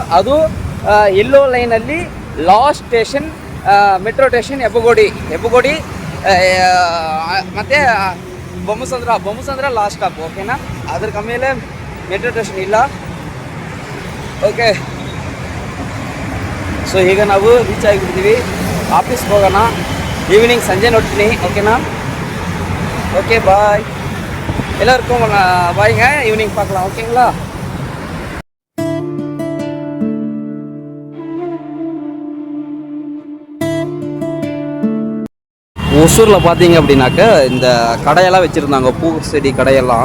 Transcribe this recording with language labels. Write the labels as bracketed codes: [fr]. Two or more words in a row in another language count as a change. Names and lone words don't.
[kn] ಅದು ಎಲ್ಲೋ ಲೈನಲ್ಲಿ [en] last station metro station [kn] ಹೆಬ್ಬಗೋಡಿ ಮತ್ತು ಬೊಮ್ಮಸಂದ್ರ [en] last stop, [kn] ಓಕೆನಾ. ಅದ್ರ ಮೇಲೆ [en] metro station [kn] ಇಲ್ಲ, ಓಕೆ. ಸೊ ಈಗ ನಾವು ರೀಚ್ ಆಗಿಬಿಡ್ತೀವಿ. ಆಫೀಸ್ಗೆ ಹೋಗೋಣ. ಈವ್ನಿಂಗ್ ಸಂಜೆ ನೋಡ್ತೀನಿ, ಓಕೆನಾ. [ta] ஓகே பாய், எல்லாருக்கும் பாய்ங்க. ஈவினிங் பார்க்கலாம், ஓகேங்களா. ஒசூரில் பார்த்தீங்க அப்படின்னாக்க இந்த கடையெல்லாம் வச்சுருந்தாங்க, பூ செடி கடையெல்லாம்.